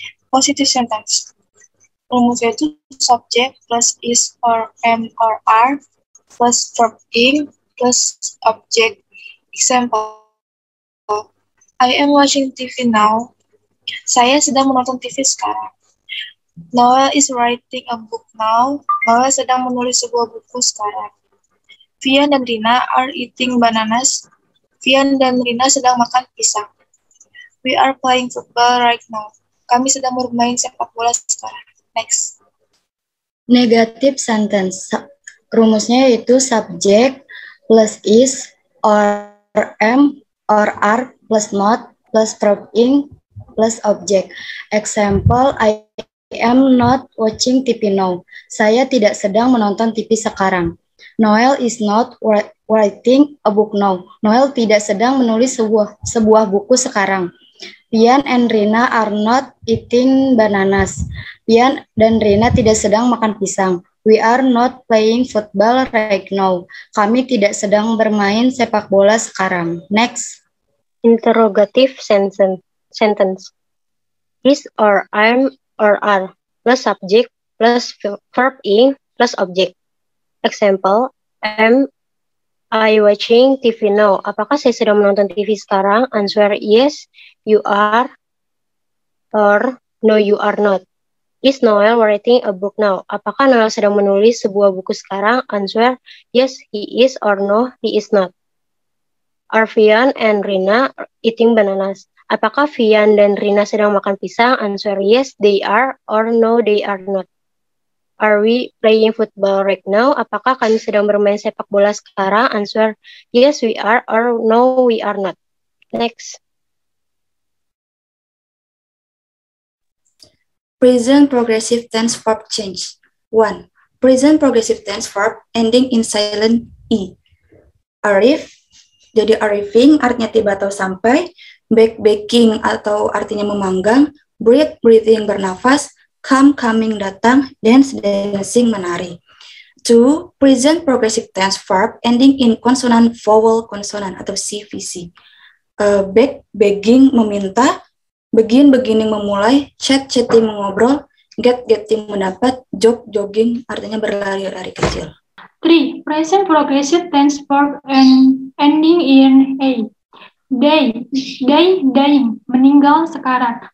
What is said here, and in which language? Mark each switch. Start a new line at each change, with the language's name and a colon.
English: Positive sentence.
Indonesian: Rumusnya itu
English: subject plus is or am or are plus verb ing plus object. Example. I am watching TV now.
Indonesian: Saya sedang menonton TV sekarang.
English: Noel is writing a book now.
Indonesian: Noel sedang menulis sebuah buku sekarang. Vian dan Rina
English: are eating bananas.
Indonesian: Vian dan Rina sedang makan pisang.
English: We are playing football right now.
Indonesian: Kami sedang bermain sepak bola sekarang.
English: Next. Negative sentence.
Indonesian: Rumusnya yaitu
English: subject plus is or am or are plus not plus verb ing plus object. Example, I am not watching TV now.
Indonesian: Saya tidak sedang menonton TV sekarang.
English: Noel is not writing a book now.
Indonesian: Noel tidak sedang menulis sebuah buku sekarang.
English: Pian and Rina are not eating bananas.
Indonesian: Pian dan Rina tidak sedang makan pisang.
English: We are not playing football right now.
Indonesian: Kami tidak sedang bermain sepak bola sekarang.
English: Next. Interrogative sentence. Is or am or are plus subject plus verb in plus object. Example, am I watching TV now?
Indonesian: Apakah saya sedang menonton TV sekarang?
English: Answer yes, you are, or no, you are not. Is Noel writing a book now?
Indonesian: Apakah Noel sedang menulis sebuah buku sekarang?
English: Answer yes, he is, or no, he is not. Are Vian and Rina eating bananas?
Indonesian: Apakah Vian dan Rina sedang makan pisang?
English: Answer yes, they are, or no, they are not. Are we playing football right now?
Indonesian: Apakah kami sedang bermain sepak bola sekarang?
English: Answer yes, we are, or no, we are not. Next. Present progressive tense verb change. 1. Present progressive tense verb ending in silent E.
Indonesian: Arrive, jadi arriving artinya tiba atau sampai, baking atau artinya memanggang, breathe, breathing bernafas, come, coming datang, dance, dancing menari. 2.
English: Present progressive tense verb ending in consonant vowel consonant atau CVC. Beg, begging meminta, begin, beginning memulai, chat, chatting mengobrol, get, getting mendapat, jog, jogging artinya berlari-lari kecil. 3. Present progressive tense verb ending in A.
Indonesian: Day, dying, meninggal sekarang.